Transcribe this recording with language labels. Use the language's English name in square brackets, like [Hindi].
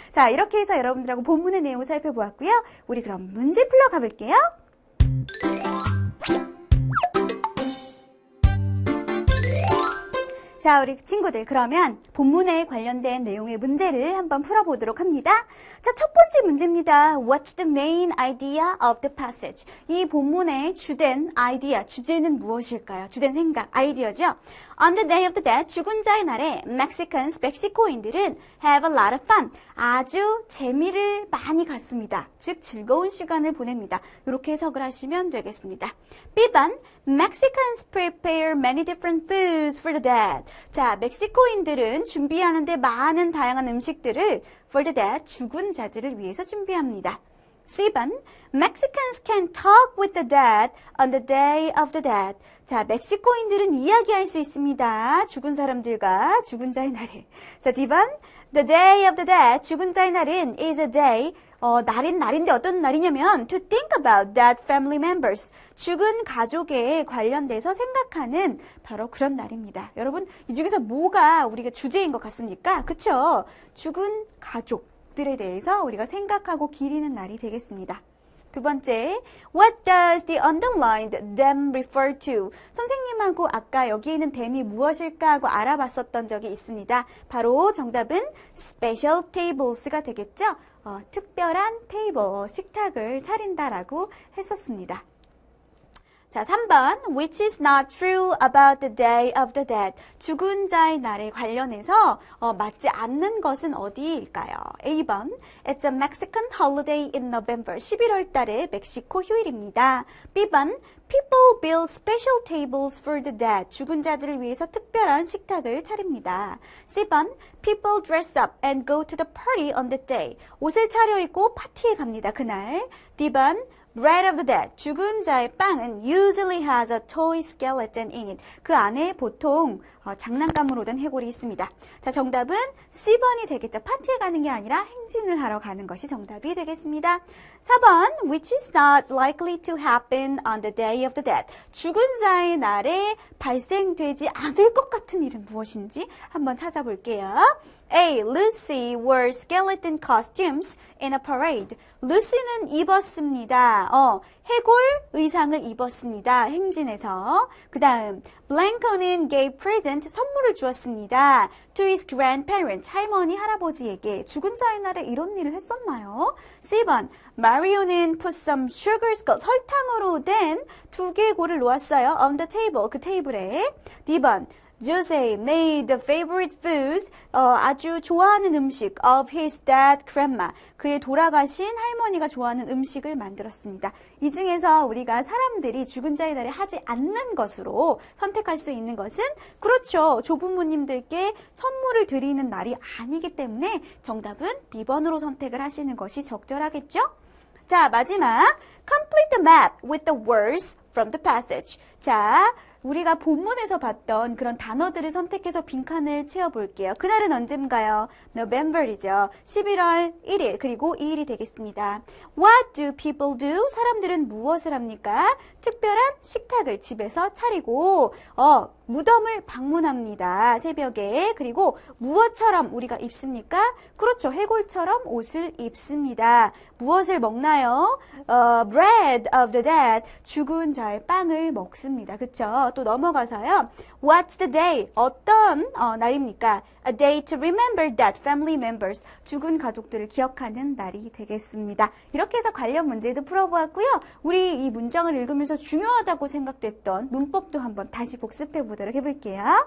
[Korean] 자, 이렇게 해서 여러분들하고 본문의 내용을 살펴보았고요. 우리 그럼 문제 풀러 가볼게요. 자, 우리 친구들 그러면 본문에 관련된 내용의 문제를 한번 풀어보도록 합니다. 자, 첫 번째 문제입니다. [English] What's the main idea of the passage? [Korean] 이 본문의 주된 아이디어, 주제는 무엇일까요? 주된 생각, 아이디어죠. [English] On the day of the dead, [Korean] 죽은 자의 날에 [English] Mexicans, [Korean] 멕시코인들은 [English] have a lot of fun. [Korean] 아주 재미를 많이 갖습니다. 즉 즐거운 시간을 보냅니다. 이렇게 해석을 하시면 되겠습니다. [English] B번, Mexicans prepare many different foods for the dead. [Korean] 자, 멕시코인들은 준비하는데 많은 다양한 음식들을 [English] for the dead, [Korean] 죽은 자들을 위해서 준비합니다. [English] C번, Mexicans can talk with the dead on the day of the dead. [Korean] 자, 멕시코인들은 이야기할 수 있습니다. 죽은 사람들과 죽은 자의 날에. [English] 자, D번, the day of the dead, [Korean] 죽은 자의 날은 [English] is a day, [Korean] 날인데 어떤 날이냐면 [English] to think about dead family members. [Korean] 죽은 가족에 관련돼서 생각하는 바로 그런 날입니다. 여러분, 이 중에서 뭐가 우리가 주제인 것 같습니까? 그쵸? 죽은 가족들에 대해서 우리가 생각하고 기리는 날이 되겠습니다. 두 번째, [English] what does the underlined them refer to? [Korean] 선생님하고 아까 여기 있는 them이 무엇일까 하고 알아봤었던 적이 있습니다. 바로 정답은 special tables가 되겠죠? 특별한 테이블, 식탁을 차린다라고 했었습니다. [English] 자, 3번, which is not true about the day of the dead. [Korean] 죽은 자의 날에 관련해서 맞지 않는 것은 어디일까요? [English] A번, it's a Mexican holiday in November. [Korean] 11월 달에 멕시코 휴일입니다. [English] B번, people build special tables for the dead. [Korean] 죽은 자들을 위해서 특별한 식탁을 차립니다. [English] C번, people dress up and go to the party on that day. [Korean] 옷을 차려입고 파티에 갑니다. [English] 그날. D번, bread of the dead. [Korean] 죽은 자의 빵은 [English] usually has a toy skeleton in it. [Korean] 그 안에 보통 장난감으로 된 해골이 있습니다. 자, 정답은 C번이 되겠죠. 파티에 가는 게 아니라 행진을 하러 가는 것이 정답이 되겠습니다. 4번, which is not likely to happen on the day of the dead. 죽은 자의 날에 발생되지 않을 것 같은 일은 무엇인지 한번 찾아볼게요. [English] A. Lucy wore skeleton costumes in a parade. [Korean] 루시는 입었습니다. 해골 의상을 입었습니다. 행진에서. 그 다음, Blanco는 [English] gave present, [Korean] 선물을 주었습니다. [English] To his grandparents, [Korean] 할머니, 할아버지에게. 죽은 자의 날에 이런 일을 했었나요? C번, Mario는 [English] put some sugar skull, [Korean] 설탕으로 된 두개골을 놓았어요. [English] On the table, [Korean] 그 테이블에. [English] D번, Jose made the favorite foods, [Korean] 아주 좋아하는 음식 [English] of his dead grandma. [Korean] 그의 돌아가신 할머니가 좋아하는 음식을 만들었습니다. 이 중에서 우리가 사람들이 죽은 자의 날에 하지 않는 것으로 선택할 수 있는 것은 그렇죠. 조부모님들께 선물을 드리는 날이 아니기 때문에 정답은 B번으로 선택을 하시는 것이 적절하겠죠? 자, 마지막 [English] complete the map with the words from the passage. [Korean] 자, 우리가 본문에서 봤던 그런 단어들을 선택해서 빈칸을 채워볼게요. 그날은 언젠가요? November이죠. 11월 1일 그리고 2일이 되겠습니다. [English] What do people do? [Korean] 사람들은 무엇을 합니까? 특별한 식탁을 집에서 차리고 무덤을 방문합니다. 새벽에. 그리고 무엇처럼 우리가 입습니까? 그렇죠. 해골처럼 옷을 입습니다. 무엇을 먹나요? [English] Bread of the dead. [Korean] 죽은 자의 빵을 먹습니다. 그쵸? 또 넘어가서요. [English] What's the day? [Korean] 어떤 날입니까? [English] A day to remember dead family members. [Korean] 죽은 가족들을 기억하는 날이 되겠습니다. 이렇게 해서 관련 문제도 풀어보았고요. 우리 이 문장을 읽으면서 중요하다고 생각됐던 문법도 한번 다시 복습해 보도록 해볼게요.